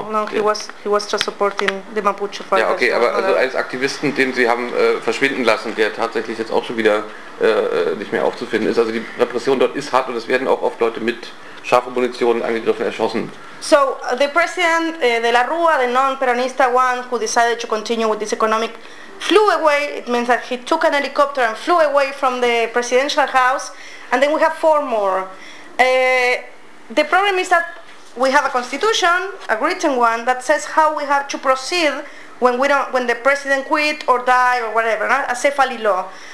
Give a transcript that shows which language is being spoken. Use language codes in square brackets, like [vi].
[en] He was just supporting the Mapuche fighters. [de] Ja, okay, aber also als Aktivisten, den sie haben verschwinden lassen, der tatsächlich jetzt auch schon wieder nicht mehr aufzufinden ist. Also die Repression dort ist hart und es werden auch oft Leute mit scharfen Munitionen angegriffen, erschossen. [en] So, the president de la Rúa, the non-peronista one, who decided to continue with this economic, flew away. It means that he took an helicopter and flew away from the presidential house. And then we have 4 more. The problem is that we have a constitution, a written one, that says how we have to proceed when the president quit or die or whatever, a cephaly law.